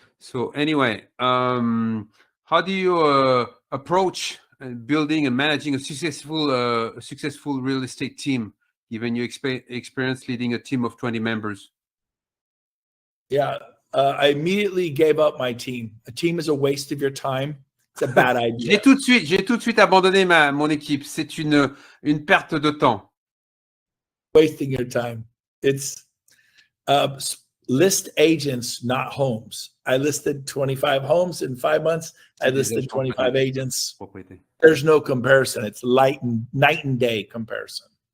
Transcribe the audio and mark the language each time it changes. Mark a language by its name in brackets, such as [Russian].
[English] So anyway, how do you approach building and managing a successful real estate team, given your experience leading a team of 20 members? Yeah, I immediately gave up my team. A team is a waste of your time. It's a bad idea. [French] J'ai tout de suite abandonné mon équipe. C'est une perte de temps. [English] Wasting your time. It's list agents, not homes. I listed 25 homes in 5 months. I listed 25 agents. There's no comparison. It's night and day comparison.